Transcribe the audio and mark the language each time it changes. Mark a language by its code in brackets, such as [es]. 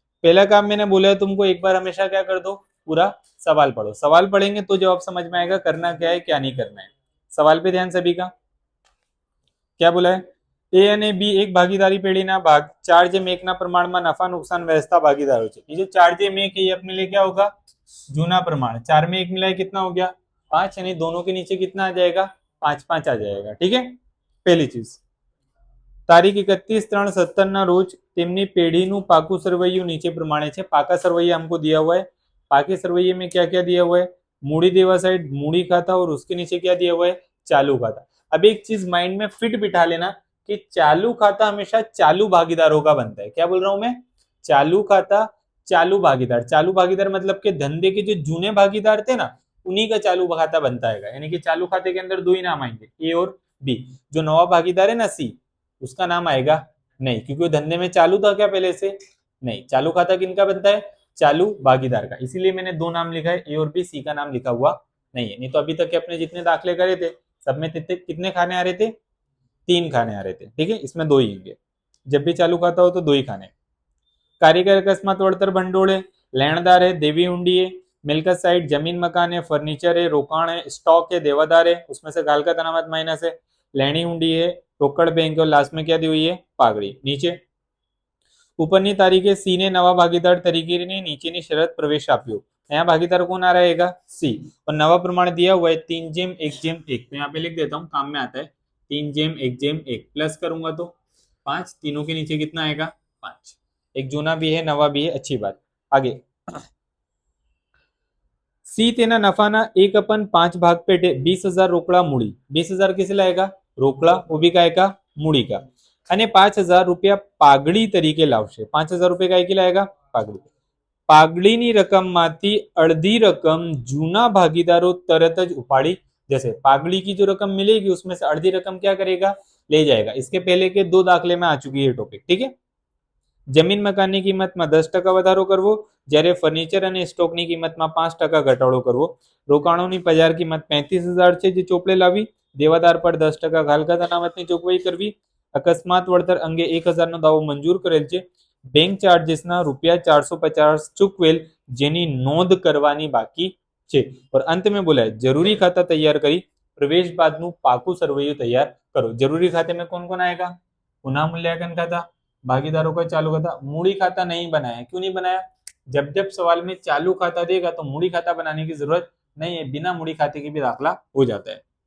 [hi] पहला काम मैंने बोला है तुमको, एक बार हमेशा क्या कर दो, पूरा सवाल पढ़ो। सवाल पढ़ेंगे तो जवाब समझ में आएगा करना क्या है क्या नहीं करना है। सवाल पे ध्यान सभी का। क्या बोला है? [gu] ए અને બી એક ભાગીદારી પેઢીના ભાગ 4:1 પ્રમાણમાં નફા [hi] नुकसान व्यवस्था भागीदारों [gu] છે। [hi] ये जो 4:1 है ये अपने लिए क्या होगा? जूना प्रमाण। 4 में 1 मिलाए कितना हो गया? 5, यानी दोनों के नीचे कितना आ जाएगा? 5-5 आ जाएगा। ठीक है, पहली चीज। [gu] તારીખ 31/3/17 ના રોજ તેમની પેઢીનું પાકું સરવૈયું નીચે પ્રમાણે છે। [hi] પાકા સરવૈયા हमको दिया हुआ है। पाके सरवैये में क्या क्या दिया हुआ है? मूड़ी देवा साइड मूड़ी खाता, और उसके नीचे क्या दिया हुआ है? चालू खाता। अब एक चीज माइंड में फिट बिठा लेना कि चालू खाता हमेशा चालू भागीदारों का बनता है। क्या बोल रहा हूं मैं? चालू खाता चालू भागीदार। चालू भागीदार मतलब के धंधे के जो जूने भागीदार थे ना, उन्हीं का चालू खाता बनता है। यानी कि चालू खाते के अंदर दो ही नाम आएंगे, ए और बी। जो नवा भागीदार है ना, सी, उसका नाम आएगा नहीं, क्योंकि वो धंधे में चालू था क्या पहले से? नहीं। चालू खाता किनका बनता है? चालू भागीदार का। इसीलिए मैंने दो नाम लिखा है, ए और बी। सी का नाम लिखा हुआ नहीं है। नहीं तो अभी तक के अपने जितने दाखले करे थे सब में कितने खाने आ रहे थे? 3 खाने आ रहे थे। ठीक है, इसमें 2 ही होंगे। जब भी चालू खाता हो तो 2 ही खाने। कारीगर अकस्मात वड़तर भंडोल है, लेणदार है, देवी हुंडी है, मिलकत साइड जमीन मकान है, फर्नीचर है, रोकाण है, स्टॉक है, देवादार है, उसमें से गाल का तनामत माइनस है, लेनी हुंडी है, रोकड़ बैंक, और लास्ट में क्या दी हुई है? पागड़ी। [gu] नीचे ઉપરની તારીખે સી ને નવા ભાગીદાર તરીકેની નીચેની શરત પ્રવેશ આપ્યો। [hi] यहाँ भागीदार कौन आ रहेगा? सी। और नवा प्रमाण दिया हुआ है 3:1:1। तो यहाँ पे लिख देता हूँ, काम में आता है। 3:1:1 प्लस करूंगा तो 5। तीनों के नीचे कितना आएगा? 5। एक जूना भी है नवा भी है, अच्छी बात। आगे [gu] सी तेना नफाना 1/5 भाग पेटे 20,000 रोकड़ा मूड़ी। [hi] 20,000 किसे लाएगा? रोकड़ा, वो भी काय का? मूड़ी का। [gu] અને 5,000 રૂપિયા પાઘડી તરીકે લાવશે। 5,000 રૂપિયા કઈ લાયેગા? પાઘડી। પાઘડીની રકમમાંથી અડધી રકમ જૂના ભાગીદારો તરત જ ઉપાડી [hi] जैसे पागड़ी की जो रकम मिलेगी उसमें से आधी रकम क्या करेगा? ले जाएगा। इसके पहले के 2 दाखले में आ चुकी है टॉपिक। ठीक है, [gu] जमीन मकानની કિંમતમાં 10% વધારો કરવો, જ્યારે ફર્નિચર અને સ્ટોકની કિંમતમાં 5% ઘટાડો કરવો। રોકાણોની બજાર કિંમત 35,000 છે જે ચોપડે લાવી, દેવાદાર પર 10% ઘાલકા અનામતની જોગવાઈ કરવી, અકસ્માત વળતર અંગે 1,000 નો દાવો મંજૂર કરેલ છે, બેંક ચાર્જીસના ₹450 ચૂકવેલ જેની નોંધ કરવાની બાકી છે। [hi] और अंत में बोला है जरूरी खाता तैयार करी, प्रवेश बादનું પાકું સરવૈયું तैयार करो। जरूरी खाते में कौन कौन आएगा? पुनः मूल्यांकन खाता, भागीदारों का चालू खाता। मूड़ी खाता नहीं बनाया। क्यों नहीं बनाया? जब जब सवाल में चालू खाता देगा तो मूड़ी खाता बनाने की जरूरत नहीं है, बिना मूड़ी खाते के भी दाखला हो जाता है।